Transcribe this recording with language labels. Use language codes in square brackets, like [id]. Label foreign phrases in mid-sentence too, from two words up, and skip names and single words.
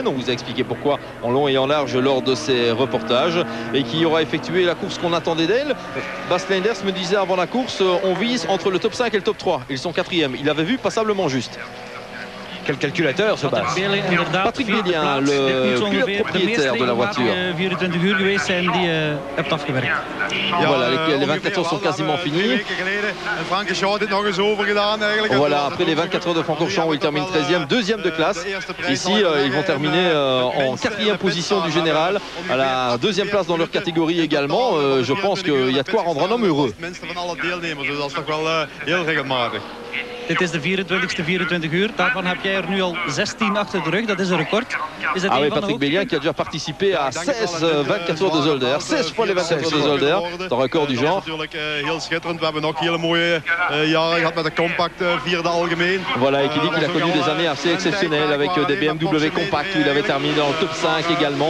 [fr] On vous a expliqué pourquoi en long et en large lors de ces reportages, et qui aura effectué la course qu'on attendait d'elle. Bas Leinders me disait avant la course, on vise entre le top 5 et le top 3. Ils sont 4e. Il avait vu passablement juste. Quel calculateur ce Bas. Patrick Bélien, le pilote propriétaire de la voiture. [nl] 24 uur geweest zijn die hebt afgewerkt. [fr] Voilà, les 24 heures sont quasiment finies. Voilà, après les 24 heures de Francorchamps où il termine 13e, 2e de classe. Ici, ils vont terminer en 4e position du général, à la 2e place dans leur catégorie également. Je pense qu'il y a de quoi rendre un homme heureux. [nl] Dit is de 24e 24 uur. Daarvan heb jij nu al 16 achter de rug. Dat is een record. Is dat [fr] oui, Patrick Bélien qui a déjà participé à 16 24 heures de Zolder. 16 fois les 24 heures de Zolder. C'est un record du genre. Voilà, et qui dit qu'il a connu des années assez exceptionnelles avec des BMW compacts où il avait terminé dans le top 5 également.